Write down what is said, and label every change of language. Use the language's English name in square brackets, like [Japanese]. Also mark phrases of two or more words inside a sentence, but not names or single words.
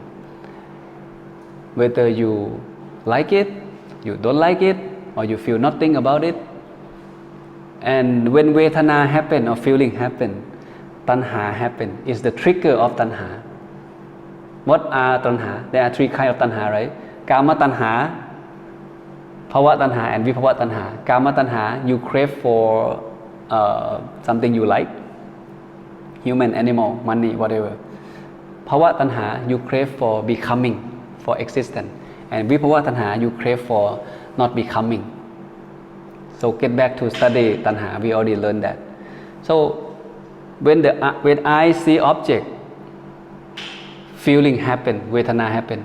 [English] Whether you like it, you don't like it, or you feel nothing about it. And when vedana happen or feeling happen, tanha happen, is the trigger of tanha. What are tanha? There are three kinds of tanha, right? [Pali] Kama tanha, Bhava tanha, and Vibhava tanha. Kama tanha, [English] you crave for something you like, human, animal, money, whatever. [Pali] Bhava tanha, [English] you crave for becoming, for existence. And [Pali] Vibhava tanha, [English] you crave for not becoming. So get back to study tanha, we already learned that. So when I see object, feeling happen, vedana happen.